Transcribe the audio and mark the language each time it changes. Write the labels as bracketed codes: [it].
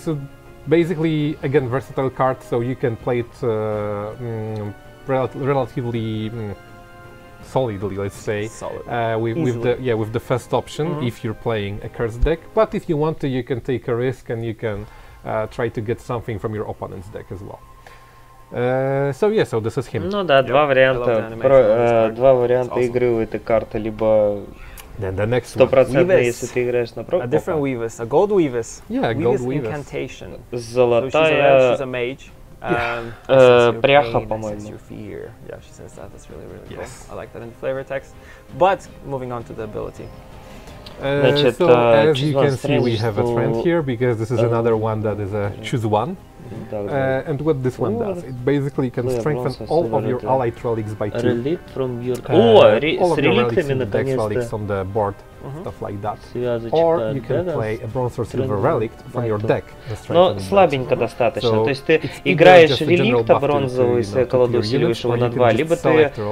[en] So basically, again, versatile card, so you can play it relatively solidly, let's say, with the first option if you're playing a cursed deck. But if you want to, you can take a risk and you can try to get something from your opponent's deck as well. So yeah, so this is him. [ru] Ну да, два варианта игры у этой карты, либо стопроцентно, если ты играешь на прок. [en] A different Weavis, a gold Weavis. Yeah, gold Weavis incantation. [ru] Золотая. [en] She's a mage. [ru] Пряха, по-моему. [en] Yeah, she says that. That's really, really cool. I like that in the flavor text. But moving on to the ability. So as you can see, we have a trend here because this is another one that is a choose one. And what this one does, it basically can strengthen all of your allied relics by 2. Relic from your... all of your relics in the deck, relics on the board, stuff like that. Or you can play a bronze or silver relic from your deck. [ru] Но слабенько достаточно. То есть ты играешь реликта бронзового, если колоду усиливаешь его на 2, либо ты...